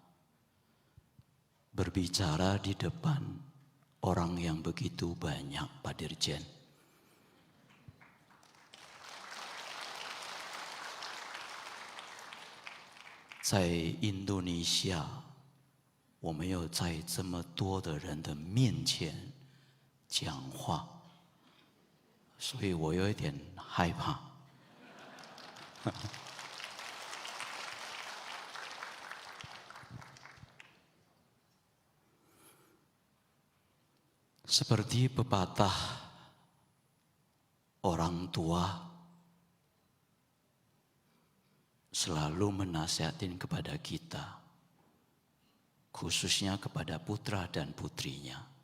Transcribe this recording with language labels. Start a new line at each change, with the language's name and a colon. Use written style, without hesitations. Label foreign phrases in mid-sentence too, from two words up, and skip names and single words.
Indonesian: berbicara di depan orang yang begitu banyak, Pak Dirjen. Di Indonesia,
Chinese: 我没有在这么多的人的面前讲话，所以我有一点害怕。
Indonesian: Seperti pepatah orang tua selalu menasihatin kepada kita, khususnya kepada putra dan putrinya.